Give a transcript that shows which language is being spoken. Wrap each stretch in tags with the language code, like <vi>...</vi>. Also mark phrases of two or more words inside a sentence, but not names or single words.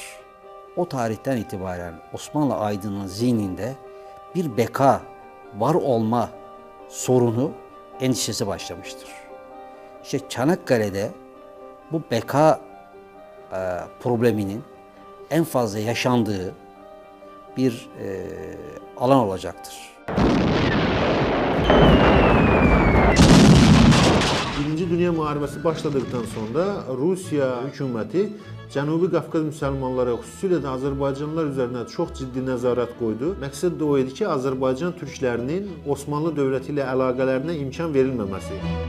<tr>O tarihten itibaren Osmanlı aydınının zihninde bir beka, var olma sorunu, endişesi başlamıştır. İşte Çanakkale'de bu beka probleminin en fazla yaşandığı bir alan olacaktır.</tr> <az>Birinci Dünya Müharibəsi başladıktan sonra Rusiya hökuməti Cənubi Qafqaz müsəlmanları, xüsusilə də Azərbaycanlılar üzərinə çox ciddi nəzarət qoydu. Məqsəd də o idi ki, Azərbaycan türklərinin Osmanlı dövləti ilə əlaqələrinə imkan verilməməsi.</az>